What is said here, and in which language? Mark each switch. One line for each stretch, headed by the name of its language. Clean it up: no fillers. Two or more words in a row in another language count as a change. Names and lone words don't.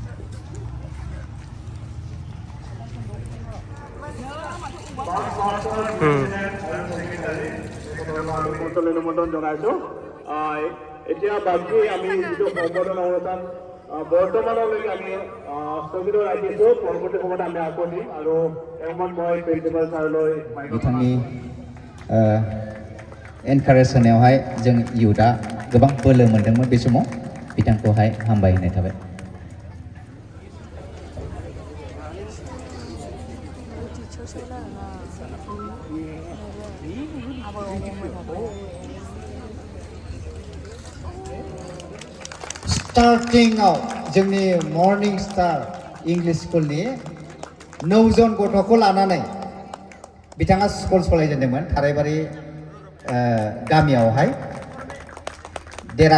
Assamese: নিমন্ত্ৰণ জনাইছো এতিয়া বাকী আমি যিটো সম্বোধন অনুষ্ঠান বৰ্তমানলৈকে আমি স্থগিত ৰাখিছো পৰৱৰ্তী সময়ত আমি আকৌ দিম আৰু এসময়ত মই প্ৰিন্সিপাল ছাৰলৈ
Bodo: बिथांनि एनकारेज होनायावहाय जों इयुथआ गोबां बोलो मोन्दोंमोन बे समाव बिथांखौहाय हामबाय होनाय थाबाय स्टार्टिंआव जोंनि मर्निं स्टार इंलिश स्कुलनि 9 जन गथ'खौ लानानै बिथाङा स्कुल सलायजेनदोंमोन थारायबारि गामियावहाय देरा